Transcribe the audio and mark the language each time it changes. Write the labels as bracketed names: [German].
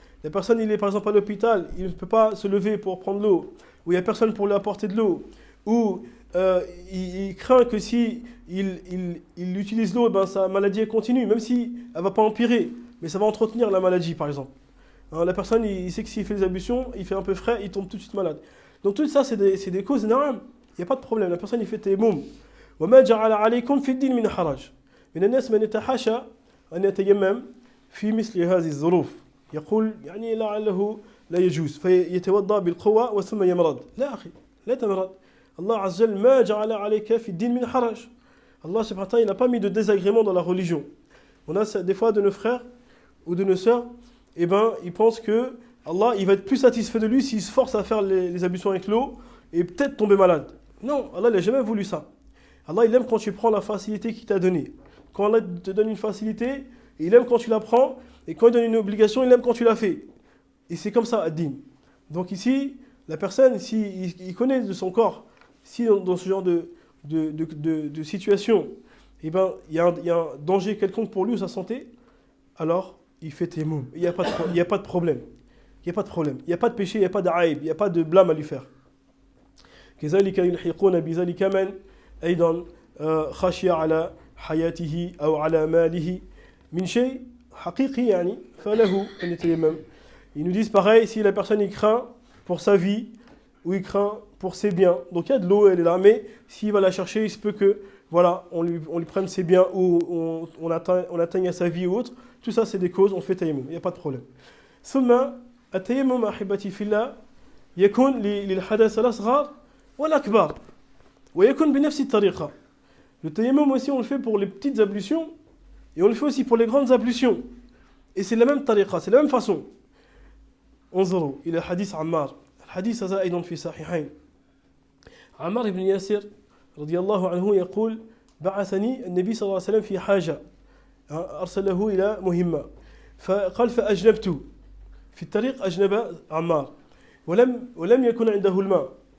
[French] La personne, il est par exemple à l'hôpital, il ne peut pas se lever pour prendre l'eau, ou il n'y a personne pour lui apporter de l'eau, ou il craint que si il utilise l'eau, ben, sa maladie continue, même si elle ne va pas empirer, mais ça va entretenir la maladie par exemple. Alors, la personne, il sait que s'il fait les ablutions, il fait un peu frais, il tombe tout de suite malade. Donc tout ça, c'est des causes énormes, il n'y a pas de problème, la personne, il fait tayammum. [Arabic] وَمَا جَعَلَ عَلَيْكُمْ فِي الدِّينِ مِنْ حَرَجٍ مِنَ النَّاسِ مَنْ يَتَحَاشَى أَنْ يَتَيَمَّمَ في مثل هذه الظروف يقول يعني لعله لا يجوز فيتوضأ بالقوة وثم يمرض. لا أخي لا تمرض. Allah Azza wa Jalla ما جعل عليك في الدين من حرج. [French] Allah subhanahu wa ta'ala, il n'a pas mis de désagrément dans la religion. On a des fois de nos frères ou de nos sœurs, eh ben, ils pensent que Allah, il va être plus satisfait de lui s'il se force à faire les ablutions avec l'eau et peut-être tomber malade. Non, Allah n'a jamais voulu ça. Allah, il aime quand tu prends la facilité qu'il t'a donnée. Quand Allah te donne une facilité, il aime quand tu la prends, et quand il donne une obligation, il aime quand tu la fais. Et c'est comme ça, ad-din. Donc ici, la personne, si il connaît de son corps, si dans ce genre de situation, eh ben, il y a un danger quelconque pour lui ou sa santé, alors il fait tayammum. Il n'y a pas de problème. Il n'y a pas de problème. Il n'y a pas de péché, il n'y a pas d'aïb, il n'y a pas de blâme à lui faire. [Arabic] كذلك يلحقون بذلك من أيضا خشي على حياته أو على ماله من شيء حقيقي يعني فله أن يتيمم. [French] Ils nous disent pareil, si la personne il craint pour sa vie ou il craint pour ses biens, donc il y a de l'eau, elle est là, mais s'il va la chercher, il se peut que voilà, on lui prenne ses biens ou on atteigne à sa vie ou autre. Tout ça c'est des causes, on fait tayammum, il n'y a pas de problème. [Arabic] ثم التيمم أحبتي في الله يكون للحدث الأصغر والأكبر ويكون بنفس الطريقة. [French] Le tayammum aussi on le fait pour les petites ablutions et on le fait aussi pour les grandes ablutions. Et c'est la même tariqa, c'est la même façon. [Arabic] انظروا إلى حديث عمار. الحديث هذا أيضا في صحيحين. عمار بن ياسر رضي الله عنه يقول بعثني النبي صلى الله عليه وسلم في حاجة أرسله إلى مهمة فقال فأجنبت في الطريق أجنب عمار ولم يكن عنده الماء